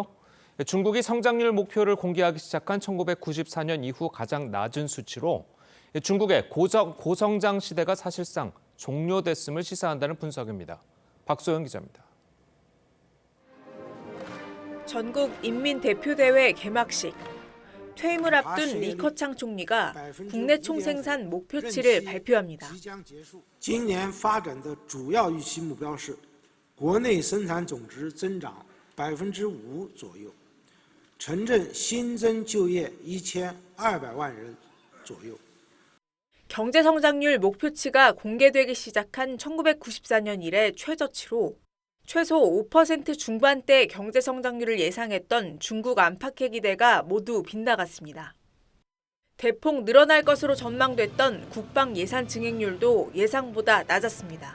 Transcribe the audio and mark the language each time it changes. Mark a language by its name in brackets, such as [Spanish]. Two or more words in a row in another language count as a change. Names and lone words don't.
[Korean] 중국이 성장률 목표를 공개하기 시작한 1994년 이후 가장 낮은 수치로 중국의 고성장 시대가 사실상 종료됐음을 시사한다는 분석입니다. 박소영 기자입니다. 전국 인민대표대회 개막식. 퇴임을 앞둔 리커창 총리가 국내 총생산 목표치를 발표합니다. [Chinese] 今年发展的主要预期目标是国内生产总值增长5%左右，城镇新增就业1200万人左右。 [Korean] 경제 성장률 목표치가 공개되기 시작한 1994년 이래 최저치로 최소 5% 중반대 경제 성장률을 예상했던 중국 안팎의 기대가 모두 빗나갔습니다. 대폭 늘어날 것으로 전망됐던 국방 예산 증액률도 예상보다 낮았습니다.